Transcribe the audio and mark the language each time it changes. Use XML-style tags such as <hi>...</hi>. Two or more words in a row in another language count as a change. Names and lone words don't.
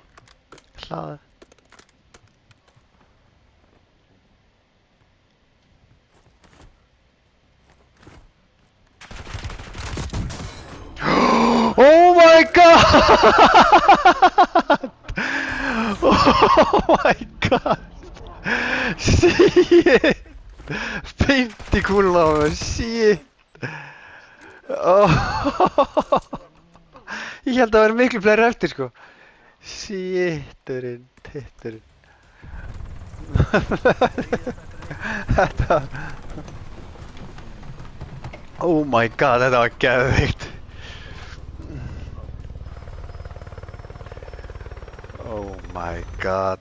<is>Hlaða.</is> <en>Oh my god! Oh my god!</en> <is>Shit! 50 kúlur á mér, shit! Oh. Ég held að það væri miklu fleiri eftir sko. Shitturinn, titturinn. Þetta.</is> <en>Oh my god,</en> <is>þetta var geðveikt.</is> <en>Oh my god.</en>